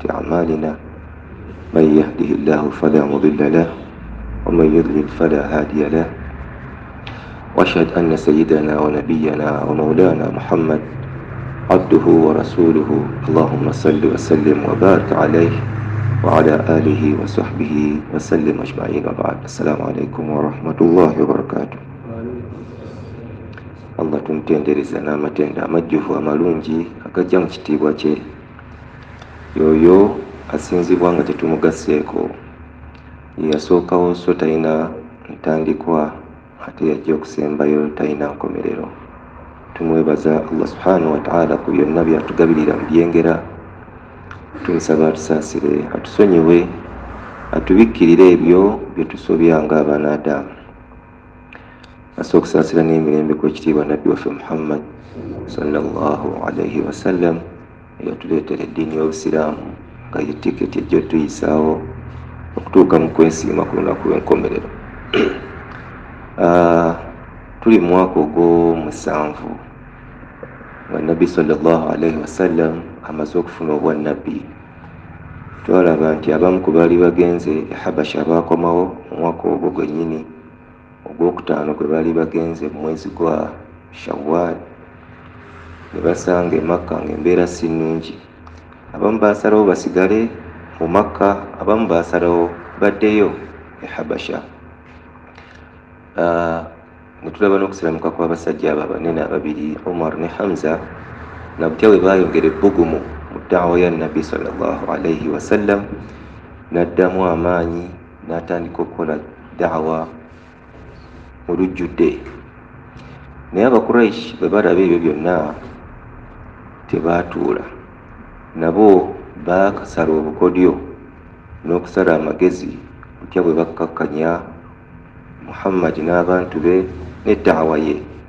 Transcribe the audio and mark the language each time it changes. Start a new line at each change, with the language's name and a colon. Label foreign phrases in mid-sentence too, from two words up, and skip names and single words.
Arabic: أعمالنا من يهده الله فلا مضل له ومن يضلل فلا هادي له وأشهد أن سيدنا ونبينا ومولانا محمد عبده ورسوله اللهم صل وسلم وبارك عليه وعلى آله وصحبه وسلم أجمعين وبعد السلام عليكم ورحمة الله وبركاته.
Ganda: Allah tumtendereza n'amatenda amajjuvu amalungi agajja mu kitiibwa kye yoyo asinzibwa nga tetumugaseeko yasookawo so talina ntandikwa ate yajja okusembayo talina nkomerero. Tumwebaza Allah
Arabic: سبحانه وتعالى
Ganda: ku byonna byatugabirira mu byengera. Tumusaba atusaasire atusonyiwe atubikkirire ebyo bye tusobya ng'abaana Adamu. Asooka okusaasira n'emirembe kw'ekitiibwa Nabbi waffe Muhammad
Arabic: صلى الله عليه وسلم
Ganda: eyatuleetera eddiini y'Obusiraamu nga ye tiketi ejja otuyisaawo okutuuka mu kwesiima ku lunaku lw'enkomerero. Tuli mu mwaka ogw'omusanvu nga Nabbi
Arabic: صلى الله عليه وسلم
Ganda: amaze okufuna obwannabbi. Twalaba nti abamu ku baali bagenze e Habasha baakomawo mu mwaka ogwo gwennyini ogwokutaano kwe baali bagenze mu mwezi gwa Shawwal ne basanga e Makka ng'embeera si nnungi. Abamu baasalawo basigale mu Makka, abamu baasalawo baddeyo e Habasha. Ne tulaba n'okusiramuka kw'abasajja abo abanene ababiri Umar ne Hamza nabutya bwe baayongera ebbugumu mu daawa ya Nabbi
Arabic: صلى الله عليه وسلم,
Ganda: n'addamu amaanyi n'atandika okukola daawa mu lujjudde. Naye Abakuraishi bwe balaba ebyo byonna tebaatuula, nabo baakasala obukodyo n'okusala amagezi butya bwe bakkakkanya Muhammad n'abantu be ne daawa ye.